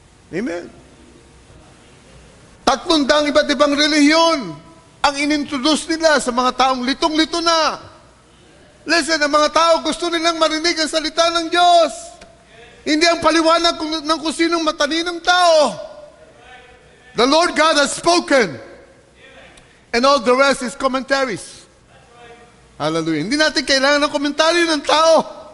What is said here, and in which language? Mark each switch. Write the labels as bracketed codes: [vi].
[tl] Amen. 300 iba't ibang relihiyon ang inintroduce nila sa mga taong litong-lito na. Listen, ang mga tao gusto nilang marinig ang salita ng Diyos. Hindi ang paliwanag ng kung sinong mataninong tao. [en] The Lord God has spoken. And all the rest is commentaries. Hallelujah. [tl] Hindi natin kailangan ng komentaryo ng tao.